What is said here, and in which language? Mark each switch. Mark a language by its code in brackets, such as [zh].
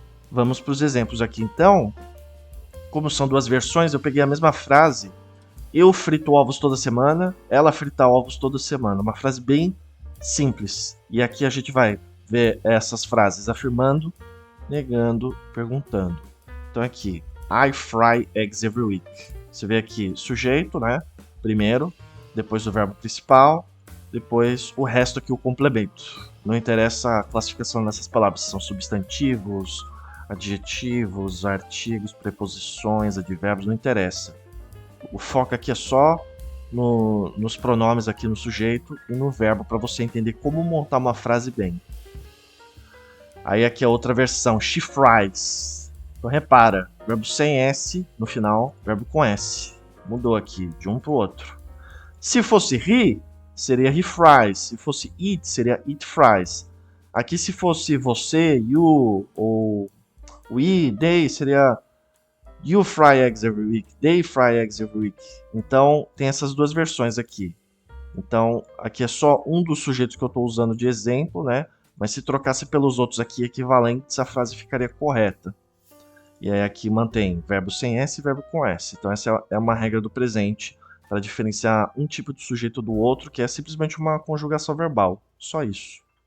[pt] Vamos para os exemplos aqui então. Como são duas versões, eu peguei a mesma frase. Eu frito ovos toda semana, ela frita ovos toda semana. Uma frase bem simples. E aqui a gente vai ver essas frases afirmando, negando, perguntando. Então aqui, [en] I fry eggs every week. [pt] Você vê aqui, sujeito, né? Primeiro, depois o verbo principal, depois o resto aqui, o complemento. Não interessa a classificação dessas palavras, se são substantivos, adjetivos, artigos, preposições, advérbios, não interessa. O foco aqui é só nos pronomes aqui no sujeito e no verbo para você entender como montar uma frase bem. Aí aqui a outra versão, she fries. Então repara, verbo sem S no final, verbo com S. Mudou aqui de um para o outro. Se fosse he, seria he fries. Se fosse it, seria it fries. Aqui se fosse você, [en] you ou we, they, seria you fry eggs every week, they fry eggs every week. [pt] Então, tem essas duas versões aqui. Então, aqui é só um dos sujeitos que eu estou usando de exemplo, né? Mas se trocasse pelos outros aqui equivalentes, a frase ficaria correta. E aí aqui mantém verbo sem S e verbo com S. Então essa é uma regra do presente para diferenciar um tipo de sujeito do outro, que é simplesmente uma conjugação verbal. Só isso.